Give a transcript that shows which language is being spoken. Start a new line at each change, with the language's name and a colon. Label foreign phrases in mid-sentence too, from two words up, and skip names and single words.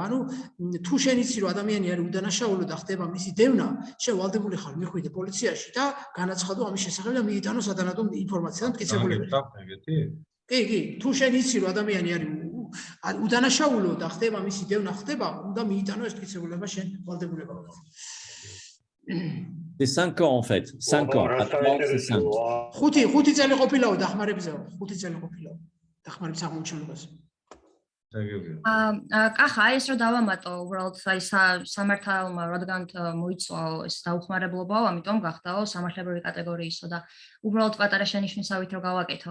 Georgian: ანუ თუ შენ იცი, რომ ადამიანი არის უდანაშაულო და ხდება მისი დევნა, შენ ვალდებული ხარ მიხვიდე პოლიციაში და განაცხადო ამის შესახებ და მიიტანო სათანადო ინფორმაცია და მტკიცებულება. კი, თუ შენ იცი, რომ ადამიანი არის უდანაშაულო და ხდება მისი დევნა ხდება, უნდა მიიტანო ეს მტკიცებულება შენ ვალდებულება.
French: C'est 5 ans en fait. 5 ans. C'est 5.
Georgian: 5 წელი ყოფილაო დახმარებაზე, 5 წელი ყოფილაო დახმარების აღმოჩენილობაზე. კახა, ეს რო დავამატო, უბრალოდ აი სამართალმა რადგან მოიცვა ეს დაუხმარებლობაო, ამიტომ გახდაო სამართლებრივი კატეგორიისო და უბრალოდ პატარა შენიშვნისავით რო გავაკეთო.